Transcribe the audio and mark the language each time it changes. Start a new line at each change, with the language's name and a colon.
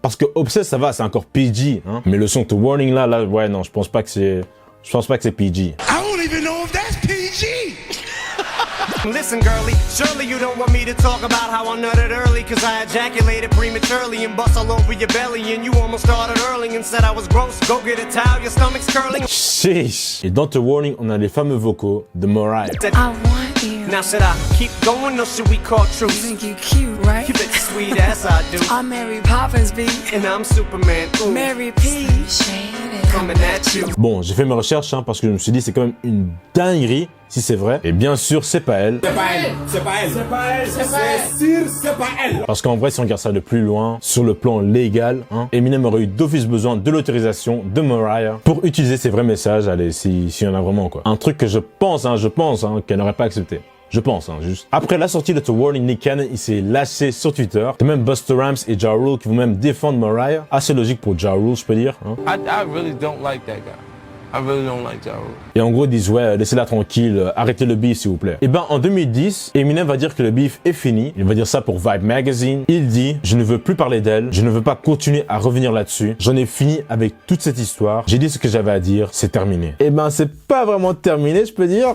French: Parce que Obsessed, ça va, c'est encore PG, hein. Mais le son The Warning, là, ouais, non, je pense pas que c'est PG.
English: I don't even know if that's PG. Listen, girlie, surely you don't want me to talk about how I nutted early, cause I ejaculated prematurely and bust all over your belly, and you almost started early and said I was gross. Go get a towel, your stomach's curling.
French: Sheesh. Et dans The Warning, on a les fameux vocaux de Mariah.
English: I want you. Now should I keep going or should we call truce? You think you cute, right? You bet your sweet ass I do. I'm Mary Poppins, B. And I'm Superman. Ooh. Mary P. Coming at you.
French: Bon, j'ai fait mes recherches, hein, parce que je me suis dit c'est quand même une dinguerie si c'est vrai. Et bien sûr, c'est pas elle. C'est pas elle. C'est pas elle. C'est pas elle. C'est sûr, c'est pas elle. Parce qu'en vrai, si on regarde ça de plus loin, sur le plan légal, hein, Eminem aurait eu d'office besoin de l'autorisation de Mariah pour utiliser ses vrais messages, allez, s'il y en a vraiment, quoi. Un truc que je pense, qu'elle n'aurait pas accepté. Je pense, juste. Après la sortie de The Warning, Nick Cannon, il s'est lâché sur Twitter. C'est même Busta Rhymes et Ja Rule qui vont même défendre Mariah. Assez logique pour Ja Rule, je peux dire. Hein.
English: I really don't like that guy. I really don't like Ja Rule.
French: Et en gros, ils disent, ouais, laissez-la tranquille, arrêtez le beef, s'il vous plaît. Et ben, en 2010, Eminem va dire que le beef est fini. Il va dire ça pour Vibe Magazine. Il dit, je ne veux plus parler d'elle. Je ne veux pas continuer à revenir là-dessus. J'en ai fini avec toute cette histoire. J'ai dit ce que j'avais à dire. C'est terminé. Et ben, c'est pas vraiment terminé, je peux dire.